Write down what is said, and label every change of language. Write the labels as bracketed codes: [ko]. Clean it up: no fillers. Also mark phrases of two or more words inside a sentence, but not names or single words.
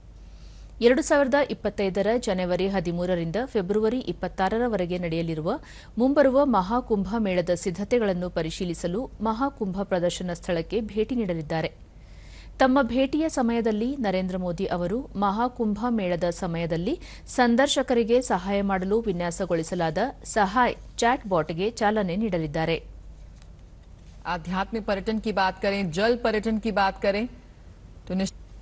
[kn] 2025ರ ಜನವರಿ 13ರಿಂದ ಫೆಬ್ರವರಿ 26ರವರೆಗೆ ನಡೆಯಲಿರುವ ಮುಂಬರುವ ಮಹಾಕುಂಭ ಮೇಳದ ಸಿದ್ಧತೆಗಳನ್ನು ಪರಿಶೀಲಿಸಲು ಮಹಾಕುಂಭ ಪ್ರದರ್ಶನ ಸ್ಥಳಕ್ಕೆ ಭೇಟಿ ನೀಡಲಿದ್ದಾರೆ. ತಮ್ಮ ಭೇಟಿಯ ಸಮಯದಲ್ಲಿ ನರೇಂದ್ರ ಮೋದಿ ಅವರು ಮಹಾಕುಂಭ ಮೇಳದ ಸಮಯದಲ್ಲಿ ಸಂದರ್ಶಕರಿಗೆ ಸಹಾಯ ಮಾಡಲು ವಿನ್ಯಾಸಗೊಳಿಸಲಾದ ಸಹಾಯ್ ಚಾಟ್ ಬಾಟ್ಗೆ ಚಾಲನೆ ನೀಡಲಿದ್ದಾರೆ. [hi] आध्यात्मिक पर्यटन की बात करें, जल पर्यटन की बात करें तो